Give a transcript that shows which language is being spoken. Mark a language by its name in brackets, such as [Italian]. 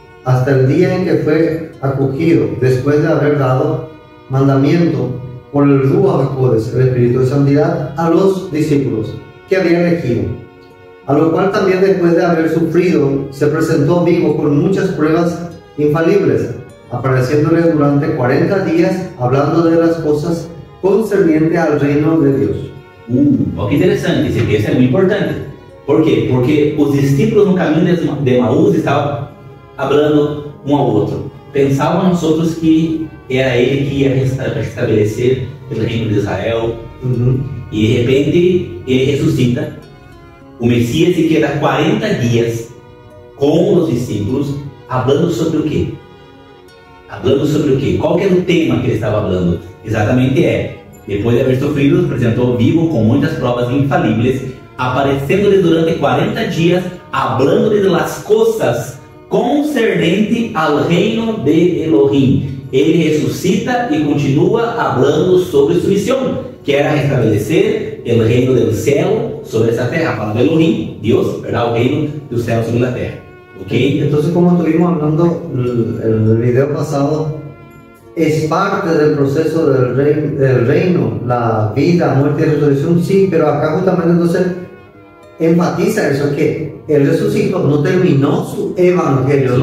[Spanish] Hasta el día en que fue acogido, después de haber dado mandamiento por el Ruach HaKodesh, el Espíritu de Santidad, a los discípulos que había elegido. A lo cual también después de haber sufrido, se presentó vivo con muchas pruebas infalibles, apareciéndole durante 40 días, hablando de las cosas concernientes al reino de Dios. [Portuguese] Olha que interessante, esse texto é muito importante. Por quê? Porque os discípulos no caminho de Emaús estavam falando um ao outro. Pensavam nós outros que era ele que ia restabelecer o reino de Israel. E de repente ele ressuscita. O Messias [Spanish] se queda [Portuguese] 40 dias com os discípulos, falando sobre o quê? Falando sobre o quê? Qual que era o tema que ele estava falando? Exatamente depois de haver sofrido, apresentou vivo com muitas provas infalíveis, aparecendo-lhe durante 40 dias, falando-lhe das coisas concernentes ao reino de Elohim. Ele ressuscita e continua falando sobre sua missão, que era restabelecer o reino do céu sobre essa terra. Fala de Elohim, Deus, ¿verdad? O reino do céu sobre a terra. ¿Ok? [Spanish] Entonces, como estuvimos hablando en el video pasado, es parte del proceso del reino, la vida, muerte y resurrección, sí, pero acá justamente entonces enfatiza eso, que el resucitó, no terminó su evangelio,